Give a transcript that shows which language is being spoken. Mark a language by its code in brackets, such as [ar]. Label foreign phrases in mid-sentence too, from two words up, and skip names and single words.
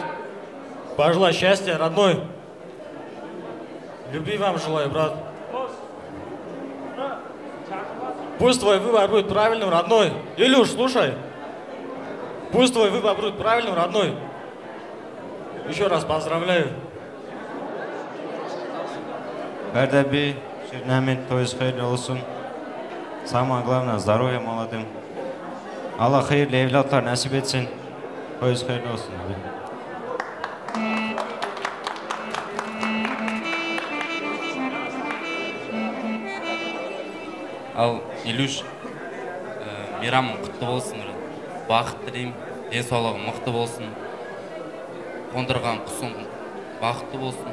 [ru] Пожелать счастья, родной. Любви вам желаю, брат. Пусть твой выбор будет правильным, родной. Илюш, слушай. Пусть твой выбор будет правильным, родной. Еще раз поздравляю. [tr] Ferda Şirineme, toyunuz hayırlı olsun. [ru] Самое главное, здоровья молодым. [tr] Allah hayırlı evlatlar nasip etsin. Toyunuz hayırlı olsun. [kk] Ал Илюш, мейрамың құтты болсын. Бақыт тілеймін, денсаулығың мықты болсын. Қондырған құсың бақытты болсын.